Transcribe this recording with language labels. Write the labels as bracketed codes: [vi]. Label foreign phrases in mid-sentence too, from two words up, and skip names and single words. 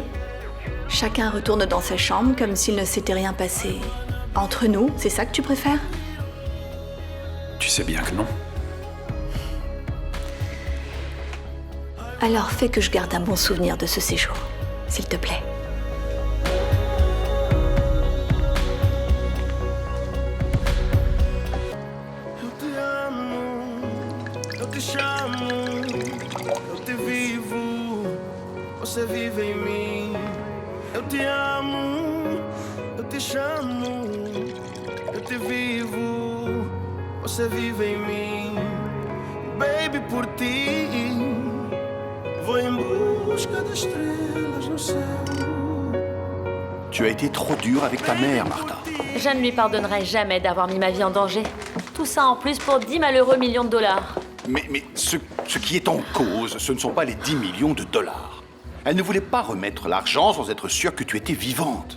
[fr] Chacun retourne dans sa chambre comme s'il ne s'était rien passé. Entre nous, c'est ça que tu préfères? Tu sais bien que non. Alors fais que je garde un bon souvenir de ce séjour, s'il te plaît. [pt] Eu te amo, eu te chamo, eu te vivo, você vive em mim. Eu te amo, eu te chamo, eu te vivo, você vive em mim. Baby, por ti, vou em busca das estrelas no céu. [fr] Tu as été trop dur avec ta mère, Martha. Je ne lui pardonnerai jamais d'avoir mis ma vie en danger. Tout ça en plus pour 10 malheureux millions de dollars. Mais ce qui est en cause, ce ne sont pas les 10 millions de dollars. Elle ne voulait pas remettre l'argent sans être sûre que tu étais vivante.